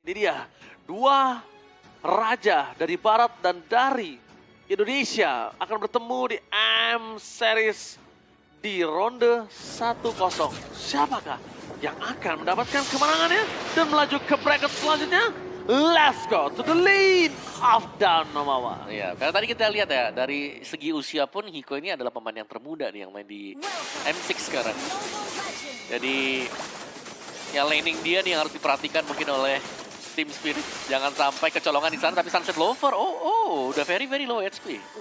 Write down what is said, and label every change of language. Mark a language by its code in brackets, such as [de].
[id] Ini dia, dua raja dari barat dan dari Indonesia akan bertemu di M-Series di ronde 1-0. Siapakah yang akan mendapatkan kemenangannya dan melaju ke bracket selanjutnya? [en] Let's go to the lead of Down Nomawa. [id] Ya, karena tadi kita lihat ya, dari segi usia pun Hiko ini adalah pemain yang termuda nih yang main di M6 sekarang. Jadi, ya laning dia nih yang harus diperhatikan mungkin oleh Team Spirit. Jangan sampai kecolongan di sana, tapi Sunset Lover, udah [en] very low HP.